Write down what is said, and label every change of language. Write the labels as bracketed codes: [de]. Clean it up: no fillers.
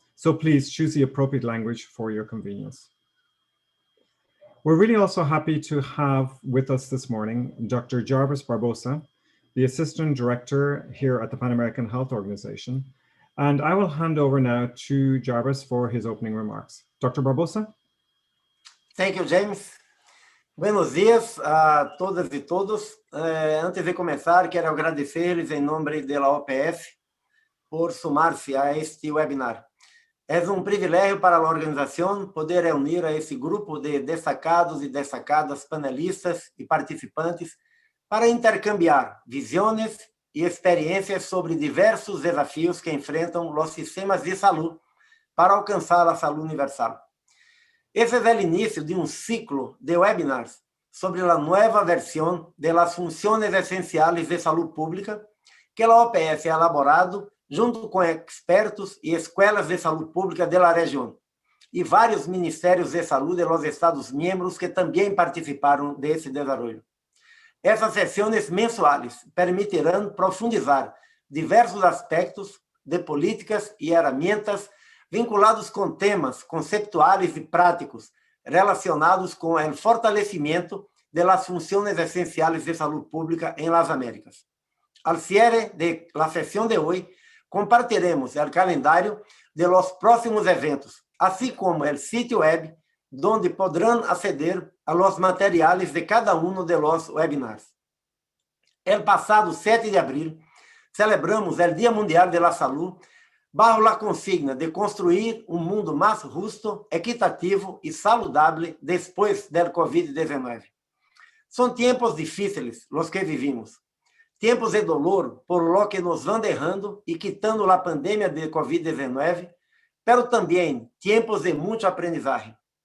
[en] So please choose the appropriate language for your convenience. We're really also happy to have with us this morning Dr. Jarvis Barbosa, the Assistant Director here at the Pan American Health Organization. And I will hand over now to Jarvis for his opening remarks. Dr. Barbosa? Thank you, James. [es] Buenos dias a todas [pt] e todos. Antes de começar, quero agradecer-lhes em nome da OPF [es] por sumarse a este webinar. Es un privilegio para la organización poder reunir a ese grupo de destacados y destacadas panelistas y participantes para intercambiar visiones y experiencias sobre diversos desafíos que enfrentan los sistemas de salud para alcanzar la salud universal. Ese es el inicio de un ciclo de webinars sobre la nueva versión de las funciones esenciales de salud pública que la OPS ha elaborado junto [pt] com expertos e escolas de saúde [es] pública da região, e vários ministérios de saúde de los Estados-membros [pt] que também participaram desse desenvolvimento. Essas sessões mensuais permitirão profundizar diversos aspectos de políticas e ferramentas vinculados com temas conceptuais e práticos relacionados com o fortalecimento das funções essenciais de saúde pública em las Américas. [es] Al cierre de la sesión de hoy, compartiremos el calendario de los próximos eventos, así como el sitio web, donde podrán acceder a los materiales de cada uno de los webinars. El pasado 7 de abril, celebramos el Día Mundial de la Salud, bajo la consigna de construir un mundo más justo, equitativo y saludable después del COVID-19. Son tiempos difíciles los que vivimos. [pt] Tempos de dolor [es] por lo que nos van derrando [pt] e quitando a pandemia de COVID-19, pero também tempos de muito aprendizagem.